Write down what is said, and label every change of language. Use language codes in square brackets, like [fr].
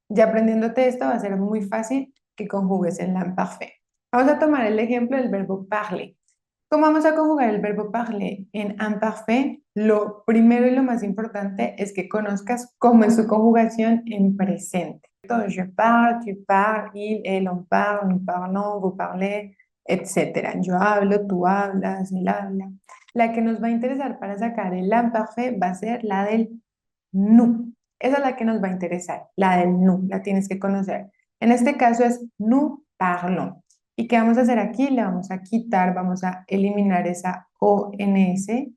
[es] Ya aprendiéndote esto va a ser muy fácil que conjugues el imparfait. Vamos a tomar el ejemplo del verbo parler. ¿Cómo vamos a conjugar el verbo parler en imparfait? Lo primero y lo más importante es que conozcas cómo es su conjugación en presente. Entonces, [fr] je parle, tu parles, il, elle, on parle, nous parlons, vous parlez, [es] etcétera. Yo hablo, tú hablas, él habla. La que nos va a interesar para sacar el imparfait va a ser la del nous. Esa es la que nos va a interesar, la del nous, la tienes que conocer. En este caso es nous parlons. ¿Y qué vamos a hacer aquí? Le vamos a quitar, vamos a eliminar esa ONS.